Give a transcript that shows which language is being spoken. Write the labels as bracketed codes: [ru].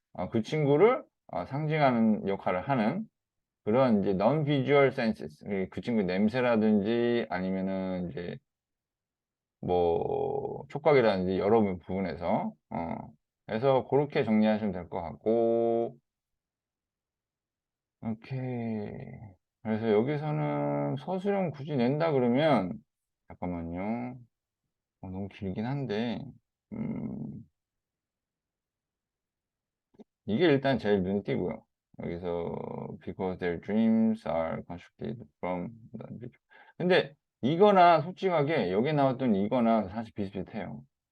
[ko] 그 친구를 상징하는 역할을 하는 그런 이제 non-visual senses, 그 친구 냄새라든지 아니면은 이제 뭐 촉각이라든지 여러 부분에서 그래서 그렇게 정리하시면 될 것 같고, 오케이. 그래서 여기서는 서술형 굳이 낸다 그러면 잠깐만요. 너무 길긴 한데 이게 일단 제일 눈에 띄고요. 여기서 [en] because their dreams are constructed from the vision. [ko] 근데 이거나 솔직하게 여기 나왔던 이거나 사실 비슷비슷해요.